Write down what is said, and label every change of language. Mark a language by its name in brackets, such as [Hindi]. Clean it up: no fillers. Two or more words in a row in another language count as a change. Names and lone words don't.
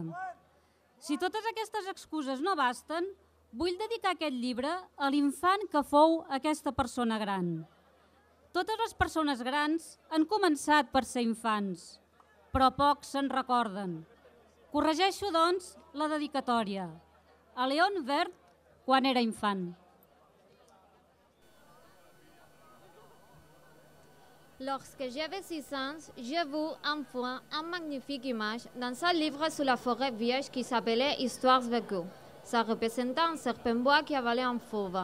[Catalan] Si totes aquestes excuses no basten, vull dedicar aquest llibre a l'infant que fou aquesta persona gran. Totes les persones grans han començat per ser infants, però pocs se'n recorden. Corregeixo, doncs, la dedicatòria. A Léon Vert, quan era infant. [French] Lorsque j'avais 6 ans, j'ai vu enfin une magnifique image dans un livre sur la forêt vierge qui s'appelait Histoires vécues. Ça représentait un serpent bois qui avalait un fauve.